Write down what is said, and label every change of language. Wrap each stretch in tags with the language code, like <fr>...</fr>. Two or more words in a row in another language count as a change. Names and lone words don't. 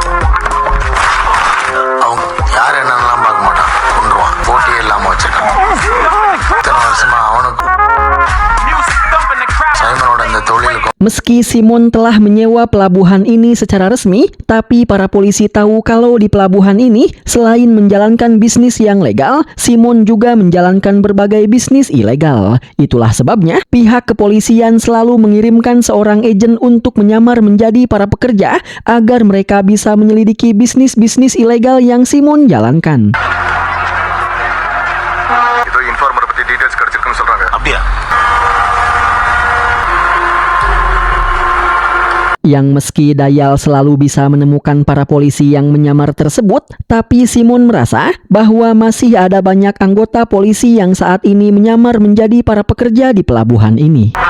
<id>Meski Simon telah menyewa pelabuhan ini secara resmi, tapi para polisi tahu kalau di pelabuhan ini, selain menjalankan bisnis yang legal, Simon juga menjalankan berbagai bisnis ilegal. Itulah sebabnya, pihak kepolisian selalu mengirimkan seorang agen untuk menyamar menjadi para pekerja agar mereka bisa menyelidiki bisnis-bisnis ilegal yang Simon jalankan.</id> <ta>Itu informer peti details கிடைச்சிருக்குன்னு சொல்றாங்க. அப்படியே.</ta> <id>Yang meski Dayal selalu bisa menemukan para polisi yang menyamar tersebut, tapi Simon merasa bahwa masih ada banyak anggota polisi yang saat ini menyamar menjadi para pekerja di pelabuhan ini.</id>